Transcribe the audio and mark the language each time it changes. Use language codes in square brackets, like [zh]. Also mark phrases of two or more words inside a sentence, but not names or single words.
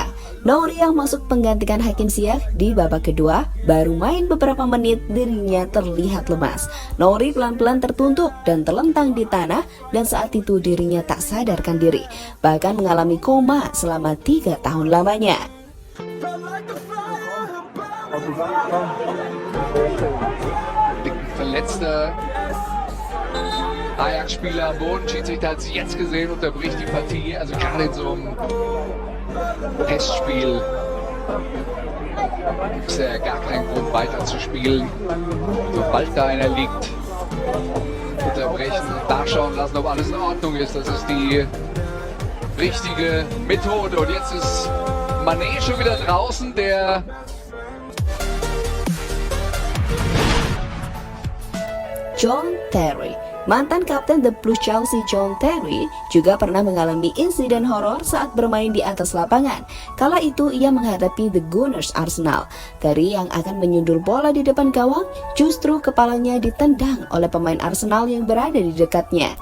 [id] Nouri yang masuk penggantikan Hakim Ziyech di babak kedua baru main beberapa menit, dirinya terlihat lemas. Nouri pelan-pelan tertuntuk dan terlentang di tanah dan saat itu dirinya tak sadarkan diri, bahkan mengalami koma selama 3 tahun lamanya. [en] Felt like the fire [de] Verletzter Ajax-Spieler am Boden. Schiedsrichter hat es jetzt gesehen, unterbricht die Partie. Also gerade in so einem Testspiel gibt es ja gar keinen Grund weiter zu spielen. Sobald da einer liegt, unterbrechen, nachschauen lassen, ob alles in Ordnung ist. Das ist die richtige Methode. Und jetzt ist Mané schon wieder draußen, der [id] John Terry. Mantan kapten The Blues Chelsea John Terry juga pernah mengalami insiden horor saat bermain di atas lapangan. Kala itu ia menghadapi The Gunners Arsenal. Terry yang akan menyundul bola di depan gawang, justru kepalanya ditendang oleh pemain Arsenal yang berada di dekatnya.